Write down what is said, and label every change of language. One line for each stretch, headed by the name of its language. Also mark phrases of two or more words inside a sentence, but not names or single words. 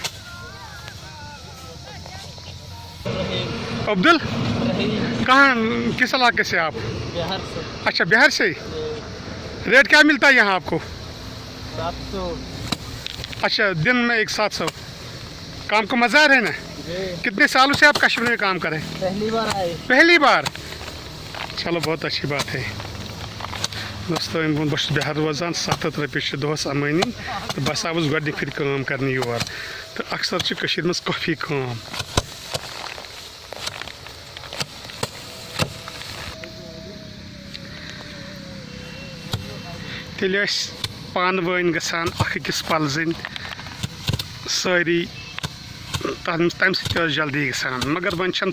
Urdu: عبدل کہاں کس علاقے سے آپ؟ بہار سے. اچھا بہار سے. ریٹ کیا ملتا ہے یہاں آپ کو؟ 700. اچھا دن میں 700. کام کو مزہ آ رہا ہے نا؟ کتنے سالوں سے آپ کشمیر میں کام کریں؟ پہلی بار آئے. پہلی بار؟ چلو بہت اچھی بات ہے دوستو.
Kashmiri: بہت بہار روزان 700 رۄپیہِ دۄہس امٲنی تو بس آوُس گۄڈنِکۍ پھِرِ کٲم کرنہِ یور تو اکثر چھِ کٔشیٖرِ منٛز کافی کٲم. تیٚلہِ ٲسۍ پانہٕ ؤنۍ گژھان اکھ أکِس پلزٕنۍ سٲری تمہِ سۭتۍ تہِ ٲس جلدی گژھان مگر وۄنۍ چھنہٕ